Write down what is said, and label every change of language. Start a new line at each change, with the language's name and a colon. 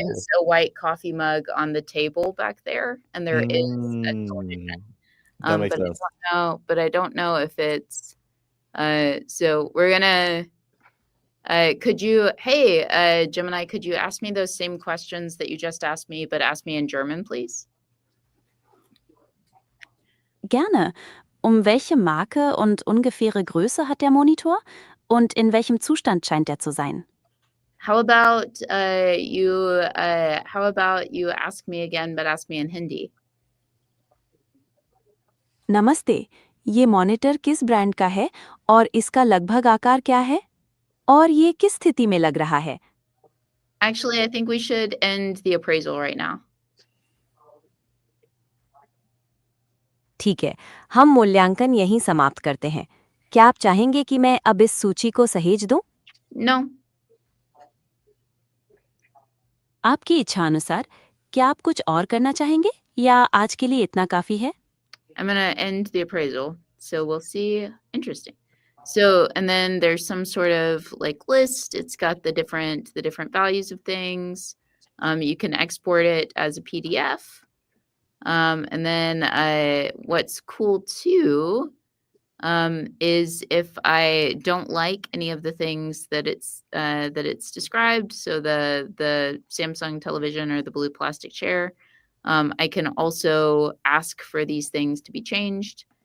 English: is a white coffee mug on the table back there, and there is a television. That makes sense. But I don't know if it's so we're gonna Gemini, could you ask me those same questions that you just asked me, but ask me in German, please?
German: Gerne. Welche Marke und ungefähre Größe hat der Monitor? Und in welchem Zustand scheint er zu sein?
English: How about you ask me again, but ask me in Hindi?
Hindi: नमस्ते, ये monitor किस brand का है और इसका लगभग आकार क्या है? और ये किस स्थिति में लग रहा है?
English: Actually, I think we should end the appraisal right now.
Hindi: ठीक है, हम मूल्यांकन यहीं समाप्त करते हैं। क्या आप चाहेंगे कि मैं अब इस सूची को सहेज दूं?
English: No.
Hindi: आपकी इच्छा अनुसार, क्या आप कुछ और करना चाहेंगे या आज के लिए इतना काफी है?
English: I'm going to end the appraisal. So we'll see. Interesting. So, and then there's some sort of like list. It's got the different values of things. You can export it as a PDF. And then what's cool too is if I don't like any of the things that it's described, so the Samsung television or the blue plastic chair, I can also ask for these things to be changed.